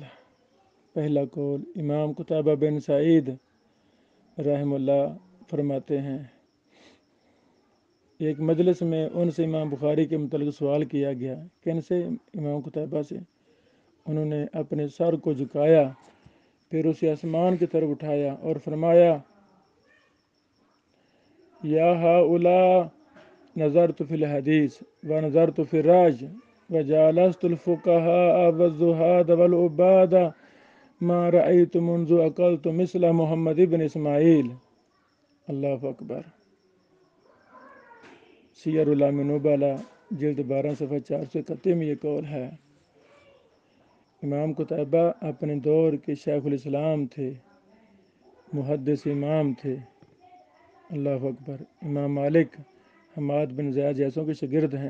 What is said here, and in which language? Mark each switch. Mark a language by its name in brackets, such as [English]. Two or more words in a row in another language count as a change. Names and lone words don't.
[Urdu] پہلا قول امام قتیبہ بن سعید رحمہ اللہ فرماتے ہیں، ایک مجلس میں ان سے امام بخاری کے متعلق سوال کیا گیا۔ کن سے؟ امام قتیبہ سے۔ انہوں نے اپنے سر کو جھکایا، پھر اسے آسمان کی طرف اٹھایا اور فرمایا، [Arabic] یا ہؤلاء نظرت فی الحدیث و نظرت فی الراج و جالست الفقہاء والزہاد والعباد ما رأیت منذ اکلت مثل محمد بن اسماعیل۔ اللہ اکبر۔ [Urdu] سیر اعلام نبلا جلد 12 صفحہ 431 میں یہ قول ہے۔ امام قتیبہ اپنے دور کے شیخ الاسلام تھے، محدث امام تھے۔ [Arabic] اللہ اکبر۔ [Urdu] امام مالک، حماد بن زید جیسوں کے شاگرد ہیں۔